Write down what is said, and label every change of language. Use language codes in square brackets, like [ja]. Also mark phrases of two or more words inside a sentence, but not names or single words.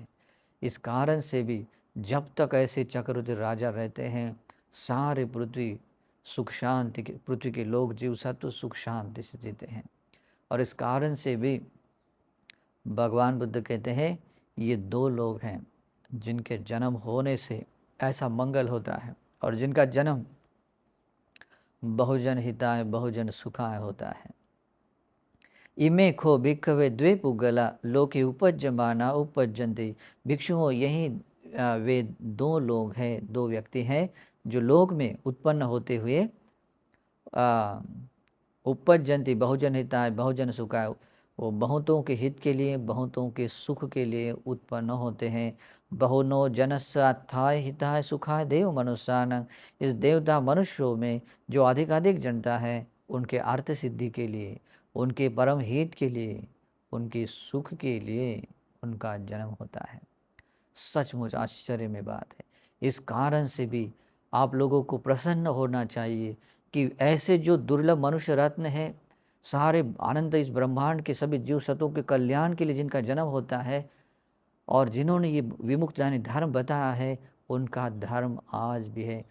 [hi] इस कारण से भी जब तक ऐसे चक्रवर्ती राजा रहते हैं, सारे पृथ्वी सुख शांति के, पृथ्वी के लोग जीव सत्व सुख शांति से जीते हैं। और इस कारण से भी भगवान बुद्ध कहते हैं ये 2 लोग हैं जिनके जन्म होने से ऐसा मंगल होता है, और जिनका जन्म [pi] बहुजन हिताय बहुजन सुखाय [hi] होता है। [pi] इमे खो भिक्खवे द्वे पुगला लोके उपज्यमाना उपज्यन्ते। [hi] भिक्षुओं यही वे दो लोग हैं, दो व्यक्ति हैं जो लोक में उत्पन्न होते हुए [pi] उपज्यन्ति बहुजन हिताय बहुजन सुखाय, [hi] वो बहुतों के हित के लिए बहुतों के सुख के लिए उत्पन्न होते हैं। [pi] बहुनो जनस्वास्थाय हिताय सुखाय देव मनुष्यान। [hi] इस देवता मनुष्यों में जो अधिक जनता है उनके अर्थ सिद्धि के लिए, उनके परम हित के लिए, उनके सुख के लिए उनका जन्म होता है। सचमुच आश्चर्य में बात है। इस कारण से भी आप लोगों को प्रसन्न होना चाहिए कि ऐसे जो दुर्लभ मनुष्य रत्न है, सारे आनंद इस ब्रह्मांड के सभी जीव सतों के कल्याण के लिए जिनका जन्म होता है और जिन्होंने ये विमुक्त यानी धर्म बताया है, उनका धर्म आज भी है।